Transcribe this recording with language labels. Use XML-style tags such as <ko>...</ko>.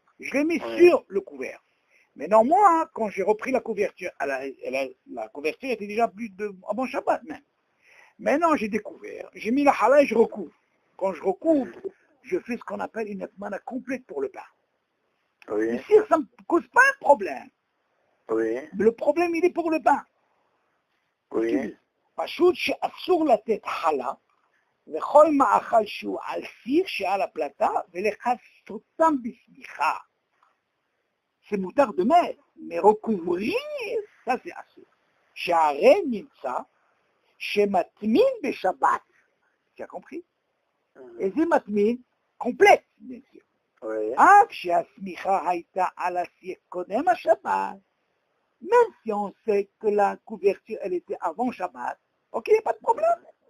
<fr>Je l'ai mis sur le couvert. Maintenant, moi, quand j'ai repris la couverture, la couverture était déjà plus de avant Shabbat même. Maintenant, j'ai découvert, j'ai mis la hala et je recouvre. Quand je recouvre, je fais ce qu'on appelle une atmana complète pour le pain. Oui. Ici, ça ne me cause pas un problème. Oui. Mais le problème, il est pour le pain. Oui.</fr> <he>פשוט שאסור לתת חלה, וכל מאכל שהוא על סיר שעל הפלטה, ולכסותם בשמיכה.</he> <fr>C'est moutarde de mer, mais recouvrir, ça c'est assour.</fr> <he>שהרי נמצא שמטמין בשבת.</he> <fr>Tu as compris? Et c'est matmine complète, bien sûr. Oui.</fr> <he>אף שהשמיכה הייתה על הסיר קודם השבת,</he> <fr>même si on sait que la couverture, elle était avant Shabbat, ok, il n'y a pas de problème.</fr>